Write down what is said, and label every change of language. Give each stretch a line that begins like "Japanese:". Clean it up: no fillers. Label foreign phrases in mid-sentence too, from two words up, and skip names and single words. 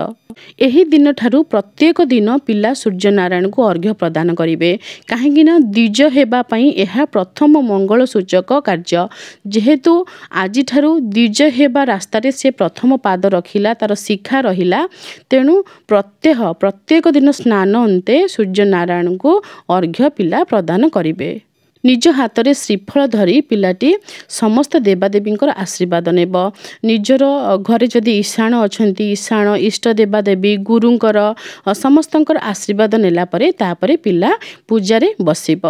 Odia: ଏହି ଦିନ ଠାରୁ ପ୍ରତ୍ୟେକ ଦିନ ପିଲା ସୂର୍ଯ୍ୟ ନାରାୟଣ କୁ ଅର୍ଘ୍ୟ ପ୍ରଦାନ କରିବେ କାହିଁକି ନା ଦ୍ୱିଜ ହେବା ପାଇଁ ଏହା ପ୍ରଥମ ମଙ୍ଗଳ ସୂଚକ କାର୍ଯ୍ୟ ଯେହେତୁ ଆଜି ଠାରୁ ଦ୍ୱିଜ ହେବା ରାସ୍ତା ରେ ସେ ପ୍ରଥମ ପାଦ ରଖିଲା ତାର ଶିଖା ରହିଲା ତେଣୁ ପ୍ରତ୍ୟେକ ଦିନ ସ୍ନାନ ଅନ୍ତେ ସୂର୍ଯ୍ୟ ନାରାୟଣ କୁ ଅର୍ଘ୍ୟ ପିଲା ପ୍ରଦାନ କରିବେ। ନିଜ ହାତ ମେଁ ଶ୍ରୀଫଳ ଧରି ପିଲାଟି ସମସ୍ତ ଦେବାଦେବୀଙ୍କର ଆଶୀର୍ବାଦ ନେବ। ନିଜର ଘରେ ଯଦି ଈଶାଣ ଅଛନ୍ତି ଈଶାଣ ଇଷ୍ଟ ଦେବାଦେବୀ ଗୁରୁଙ୍କର ସମସ୍ତଙ୍କର ଆଶୀର୍ବାଦ ନେଲା ପରେ ତାପରେ ପିଲା ପୂଜା ରେ ବସିବ।